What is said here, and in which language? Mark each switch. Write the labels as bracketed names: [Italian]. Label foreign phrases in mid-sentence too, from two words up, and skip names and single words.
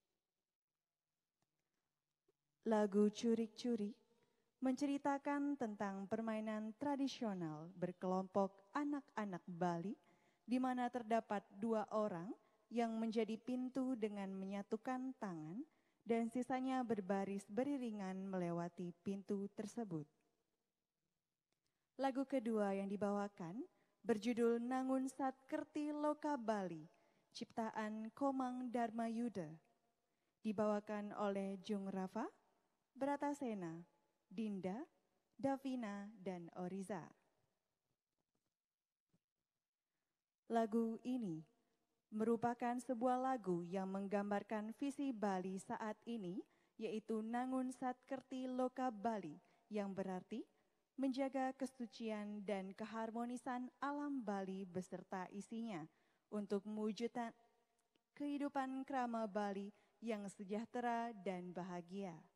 [Indonesian] Lagu Curik-Curik menceritakan tentang permainan tradisional berkelompok anak-anak Bali, di mana terdapat 2 orang yang menjadi pintu dengan menyatukan tangan dan sisanya berbaris beriringan melewati pintu tersebut. Lagu kedua yang dibawakan berjudul Nangun Sat Kerti Loka Bali, ciptaan Komang Dharma Yuda, dibawakan oleh Cung Rafa, Bratasena, Dinda, Davina, dan Oriza. Lagu ini merupakan sebuah lagu yang menggambarkan visi Bali saat ini, yaitu Nangun Sat Kerti Loka Bali, yang berarti menjaga kesucian dan keharmonisan alam Bali beserta isinya untuk mewujudkan kehidupan krama Bali yang sejahtera dan bahagia.